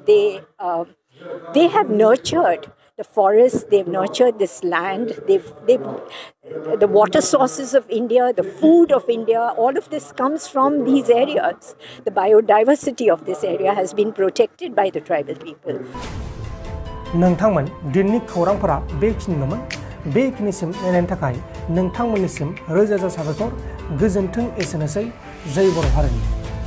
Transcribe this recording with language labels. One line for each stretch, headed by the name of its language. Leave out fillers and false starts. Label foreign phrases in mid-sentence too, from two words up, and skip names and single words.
English: They have nurtured the forests, they've nurtured this land, the water sources of India, the food of India, all of this comes from these areas. The biodiversity of this area has been protected by the tribal people.
Bodo: नोंथांमोन दिननि खौरांफोरा बेखिनिल'मोन। बेखिनिसिम नायनायनि थाखाय नोंथांमोननिसिम रोजा रोजा साबायखर। गोजोन्थों। एसेनोसै। जय बर' हारिनि।